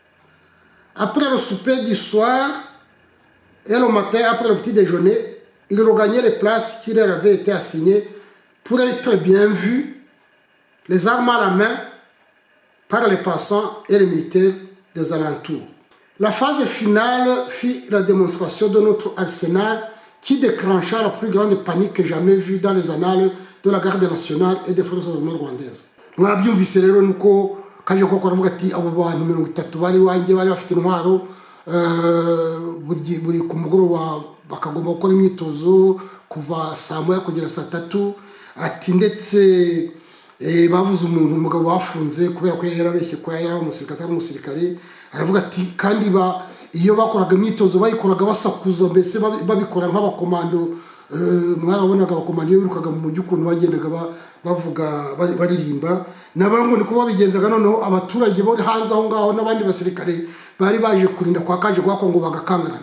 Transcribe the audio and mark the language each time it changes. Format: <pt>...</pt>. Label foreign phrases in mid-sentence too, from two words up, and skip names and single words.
<fr>Après le souper du soir et le matin, après le petit déjeuner, ils regagnaient les places qui leur avaient été assignées pour être bien vus, les armes à la main, par les passants et les militaires des alentours. La phase finale fut la démonstration de notre arsenal qui déclencha la plus grande panique jamais vue dans les annales de la garde nationale et des forces armées rwandaises.</fr> <rw>Mwabyumvise rero nuko kaje koko aravuga ati abo bantu 30 bari wanjye bari bafite intwaro buri ku mugoroba bakagomba gukora imyitozo kuva saa moya kugera saa 3 ati ndetse bavuze umugabo bafunze kubera ko yarabeshye ko yari umusirikare aravuga ati kandi iyo bakoraga imyitozo bayikoraga basakuza mbese babikora nk'abakomando mwarabonaga abakomando birukaga mu mujyi ukuntu bagendaga bavuga baririmba nabango niko babigenzaga noneho abaturage bo hanze aho ngaho n'abandi basirikare bari baje kurinda kwa kaje kwa Kongo bagakangarana.</rw>